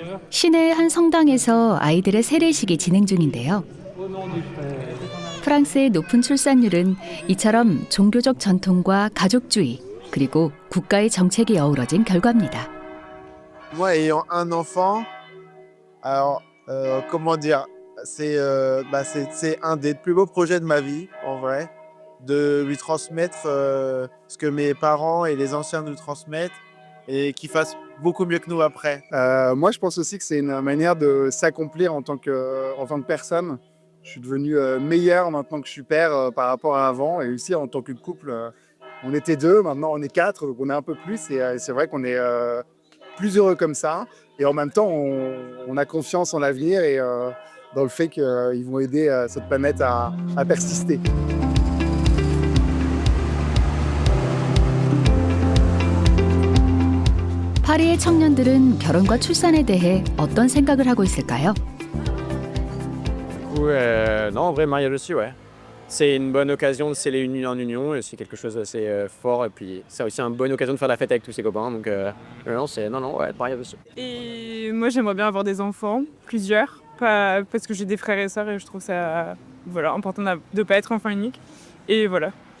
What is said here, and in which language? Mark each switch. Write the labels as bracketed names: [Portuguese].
[Korean] 시내의 한 성당에서 아이들의 세례식이 진행 중인데요. 프랑스의 높은 출산율은 이처럼 종교적 전통과 가족주의, 그리고 국가의 정책이 어우러진 결과입니다. [French] Moi, ayant un enfant, alors comment dire, c'est un des plus beaux projets de ma vie, en vrai, de lui transmettre ce que mes parents et les anciens nous transmettent et qu'il fasse beaucoup mieux que nous après. Moi, je pense aussi que c'est une manière de s'accomplir en tant que personne. Je suis devenu meilleur maintenant que je suis père par rapport à avant. Et aussi, en tant que couple, on était 2, maintenant on est 4, donc on est un peu plus. Et c'est vrai qu'on est plus heureux comme ça. Et en même temps, on a confiance en l'avenir et dans le fait qu'ils vont aider cette planète à persister. [Korean] 파리의 청년들은 결혼과 출산에 대해 어떤 생각을 하고 있을까요? [French] Non, en vrai, mariage aussi, ouais. C'est une bonne occasion de sceller une union en union, et c'est quelque chose d'assez fort. Et puis, c'est aussi une bonne occasion de faire la fête avec tous ses copains. Donc, non, ouais, mariage aussi. Et moi, j'aimerais bien avoir des enfants, plusieurs, pas parce que j'ai des frères et sœurs et je trouve ça important de ne pas être enfant unique. Et voilà.